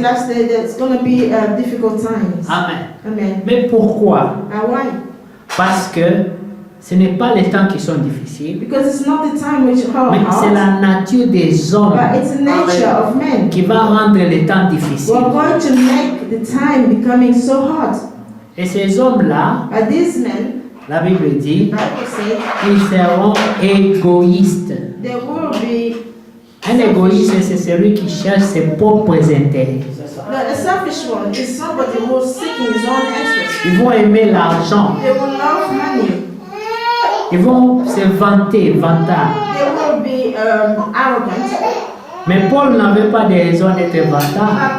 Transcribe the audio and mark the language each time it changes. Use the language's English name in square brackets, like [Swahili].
[English] last day there's going to be difficult times. Amen. Amen. [French] Mais pourquoi? [English] Why? [French] Parce que ce n'est pas les temps qui sont difficiles, [English] Because it's not the time which are [French] mais c'est [English] hard, [French] la nature des hommes [English] but it's the nature of men. [French] qui va rendre les temps difficiles. [English] We're going to make the time becoming so hard. [French] Et ces hommes-là, [English] But these men, [French] la Bible dit, [English] Bible says, [French] ils seront égoïstes. [English] there will be [French] Un égoïste, c'est celui qui cherche ses propres intérêts. [English] a selfish one is somebody who's seeking his own interest. [French] Ils vont aimer l'argent. [English] They will love money. [French] Ils vont se vanter, vantard. [English] They will be arrogant. [French] Mais Paul n'avait pas de raison d'être vantard.